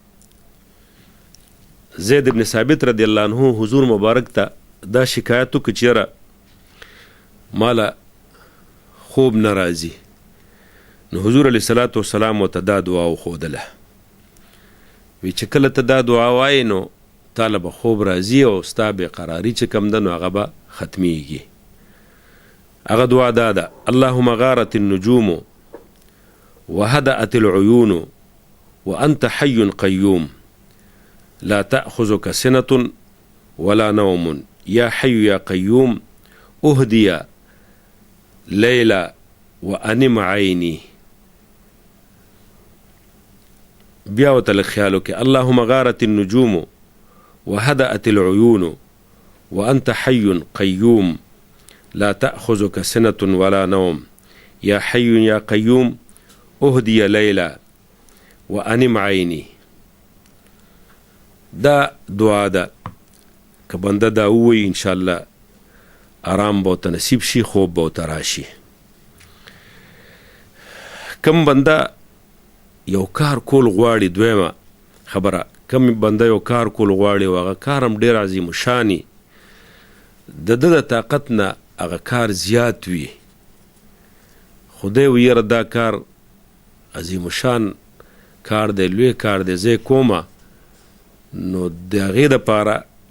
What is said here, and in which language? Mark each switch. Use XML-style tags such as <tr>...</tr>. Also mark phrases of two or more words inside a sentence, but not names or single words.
<ps>زید ابن ثابت</ps> <ar>رضی الله عنه</ar> <ps>حضور مبارک ته دا شکایت وکړه چې یاره ماله خوب نه راځي، نو حضور</ps> <ar>علیه الصلاة والسلام</ar> <ps>ورته دا دعا وښودله، وی چې کله ته دا دعا وایې نو تاله به خوب راځي او ستا بېقراري چې کوم ده نو هغه به ختمیږي. هغه دعا دا ده:</ps> <ar>اللهم غارت النجوم وهدأت العيون وأنت حي قيوم لا تأخذك سنة ولا نوم يا حي يا قيوم أهدي ليلى وأنم عيني.</ar> <ps>بیا ورته لږ خیال وکړې:</ps> <ar>اللهم غارت النجوم وهدأت العيون وأنت حي قيوم لا تأخذك سنة ولا نوم يا حي يا قيوم أهدي ليلى وأنم عيني.</ar> <ps>دا دعا ده که بنده دا ووایي</ps> <ar>انشاءالله</ar> <ps>آرام به ورته نصیب شي، خوب به ورته راشي. کم بنده یو کار کول غواړي، دویمه خبره، کم بنده یو کار کول غواړي او هغه کار هم ډېر عظیم شاني، د ده د طاقت نه هغه کار زیات وي، خدای وي یاره دا کار عظیم شان کار دی، لوی کار دی، زه کومه، نو د هغې دپاره</ps>